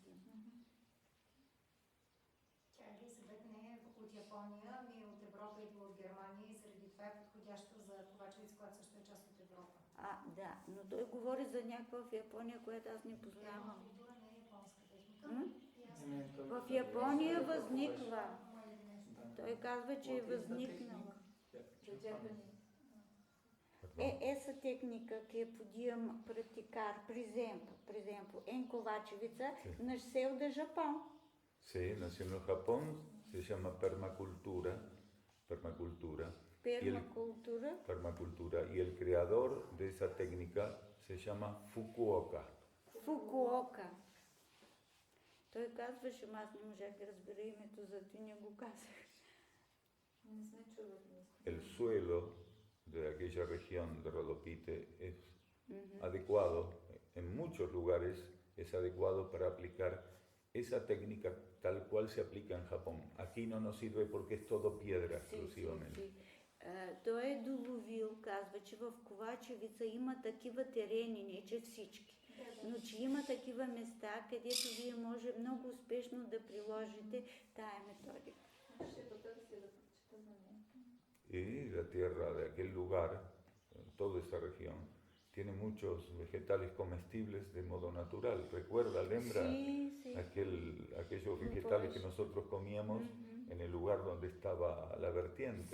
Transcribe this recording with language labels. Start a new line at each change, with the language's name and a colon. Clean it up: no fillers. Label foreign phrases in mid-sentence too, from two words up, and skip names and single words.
Bulgarian: Чакай, съдът не е от Япония, ами от Европа идва от Германия и заради това е подходящо за Ковачевица, която също е част от Европа. Да, но той говори за някаква в Япония, която аз не познавам. Пермакултура не е японска техника. В Япония възниква. Той казва, че е възникнала.
Portuguese: Essa técnica que podíamos praticar, por exemplo, em Kovacevica, nasceu do Japão.
Spanish: Sí, nació en el Japón, se llama permacultura. Permacultura. Permacultura. Y el creador de esa técnica se llama Fukuoka. Fukuoka.
Bulgarian: Той казваше, аз не можах да разбера името, зато не го казах. Не сме чували.
Spanish: El suelo de aquella región de Rodopite es adecuado, en muchos lugares es adecuado para aplicar esa técnica tal cual se aplica en Japón. Aquí no nos sirve porque es todo piedra exclusivamente.
Bulgarian: Той е доловил, казва, че в Ковачевица има такива терени, не че всички, но че има такива места, където вие може много успешно да приложите тая методика. Ще потърся да прочета за нея.
Spanish: Y la tierra de aquel lugar, toda esa región, tiene muchos vegetales comestibles de modo natural. ¿Recuerda, Lembra? Sí. Aquellos vegetales que nosotros comíamos en el lugar donde estaba la vertiente.